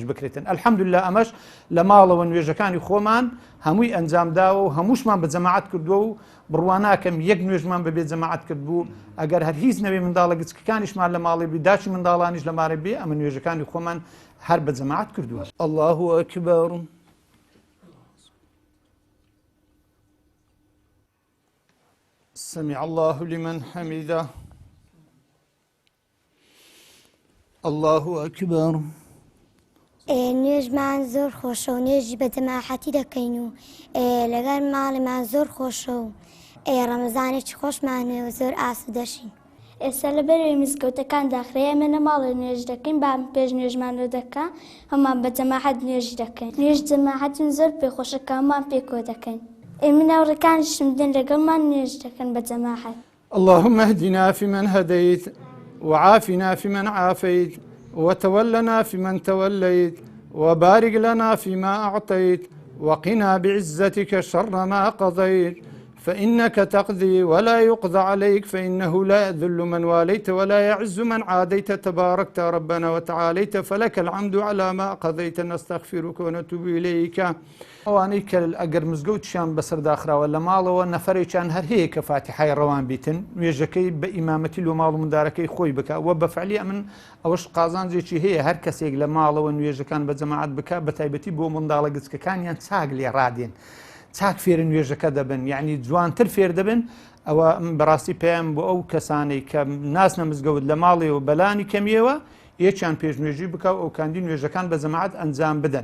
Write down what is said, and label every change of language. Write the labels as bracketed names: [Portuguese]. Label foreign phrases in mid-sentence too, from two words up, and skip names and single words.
[Central Kurdish] بکرێتن ئەلحەمدوللا ئەمەش لە ماڵەوە نوێژەکانی خۆمان هەمووی ئەنجامداوە و هەمووشمان بە جەماعەت کردووە و بڕواناکەم یەک نوێژمان بەبێ جەماعەت کرد بوو ئەگەر هەر هیچ نەبێ منداڵە گچکەکانیشمان لە ماڵی بی داچی منداڵانیش لە مارە بێ ئەمە نوێژەکانی خۆمان هەر بە جەماعەت کردووە [Arabic] الله ئەکبەر سمع الله لمن حمده الله أكبر [Central Kurdish] نوێژمان زۆر خۆشە و نوێژی بە جەماعەتی دەکەین و لەگەڵ ماڵیمان زۆر خۆشە و ڕەمەزانێکی خۆشمانێ و زۆر ئاسو دەشین. ئێستا لە بەرەوەی مزگەوتەکان داخرەیە ئێمە ماڵی نوێژ دەکەین با پێش نوێژمانۆ دەکا هەمان بە جەماعەت نوێژی دەکەین. نوێژ جەماعەتین زۆر پێخۆشەکە هەمان پێکۆ دەکەین. ئێمە ناوڕەکانیشم دێن لەگەڵمان نوێژ دەکەن بە جەماعەت. [Arabic] اللهم اهدنا فيمن هديت وعافنا فيمن عافيت وتولنا فيمن توليت وبارك لنا فيما أعطيت وقنا بعزتك شر ما قضيت فإنك تقضي ولا يقضى عليك فإنه لا يذل من واليت ولا يعز من عاديت تباركت ربنا وتعاليت فلك الحمد على ما قضيت نستغفرك ونتوب إليك [Central Kurdish] ئەوانەی کە ئەگەر مزگەوتیان بەسەرداخراوە لە ماڵەوە نەفەرێکیان هەر هەیە کە فاتیحای ڕەوان بیتن نوێژەکەی بە ئیمامەتی لە ماڵ و مندارەکەی خۆی بکە وە بەفعلی من ئەوەش قازانجێکی هەیە هەر کەسێک لە ماڵەوە نوێژەکان بە جەماعەت بکە بە تایبەتی بۆ منداڵە گچکەکانیان چاک لێ ڕادێن چاک فێر نوێژەکە دەبن یعنی جوانتر فێر دەبن ئەوە بەڕاستی پێیان بۆ ئەو کەسانەی کە ناسنە مزگەوت لە ماڵێەوە بەلانی کەمیەوە یەکیان پێشنوێژی بکە و ئەو کاندی نوێژەکان بە جەماعەت ئەنجام بدەن.